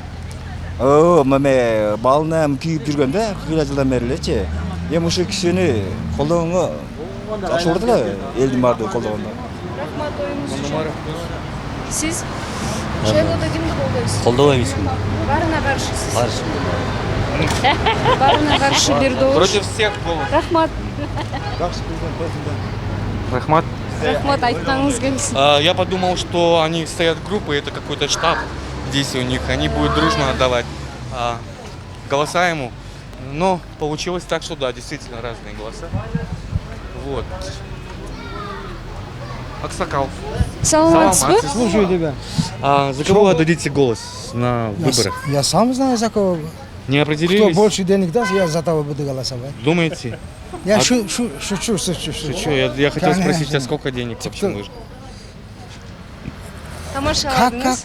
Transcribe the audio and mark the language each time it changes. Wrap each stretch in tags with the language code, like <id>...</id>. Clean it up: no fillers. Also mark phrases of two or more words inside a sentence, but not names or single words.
<ky>Маме балына күйүп жүргөн да, кыйла жылдан бери элечи. Эми ушул кишини колдогонго жакшы болот эле, элдин баардыгы колдогондо. Рахмат оюңуз үчүн. Сиз шайлоодо кимди колдойсуз? Колдобойбуз. Баарына каршысыз. Каршы. Баарына каршы бир добуш.</ky> <ru>Против всех голос.</ru> <ky>Рахмат. Рахмат. Рахмат, айтканыңыз келсин.</ky> <ru>Я подумал, что они стоят группой, это какой-то штаб здесь у них, они будут дружно отдавать голоса ему. Но получилось так, что да, действительно разные голоса. Вот.</ru> <ky>Аксакал. Саламатсызбы?</ky> <ru>Слушаю тебя. За кого вы отдадите голос на выборах? Я сам знаю, за кого. Не Кто определились? больше денег даст, я за того буду голосовать. Думаете? Я А- шучу. Шучу. Я хотел спросить, а сколько денег вообще нужно?</ru> <ky>Тамашаладыңыз?</ky>